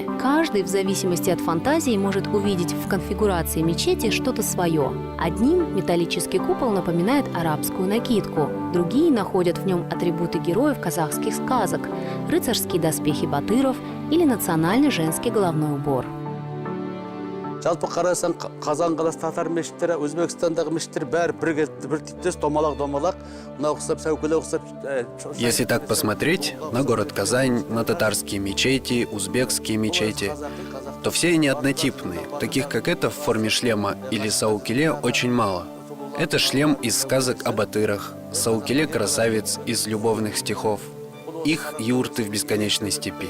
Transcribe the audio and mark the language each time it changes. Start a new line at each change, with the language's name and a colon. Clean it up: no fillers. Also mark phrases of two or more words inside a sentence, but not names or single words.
Russian: Каждый, в зависимости от фантазии, может увидеть в конфигурации мечети что-то свое. Одним металлический купол напоминает арабскую накидку, другие находят в нем атрибуты героев казахских сказок, рыцарские доспехи батыров или национальный женский головной убор.
Kazakh: Жалпы қарасаң, Қазан қаласы татар мешіттері, Өзбекстандағы мешіттер бәрі бір типтес, домалақ, мына ұқсап, сәукеле ұқсап.
Russian: Если так посмотреть на город Казань, на татарские мечети, узбекские мечети, то все они однотипные. Таких, как это, в форме шлема или саукеле очень мало. Это шлем из сказок о батырах, саукеле красавиц из любовных стихов, их юрты в бесконечной степи.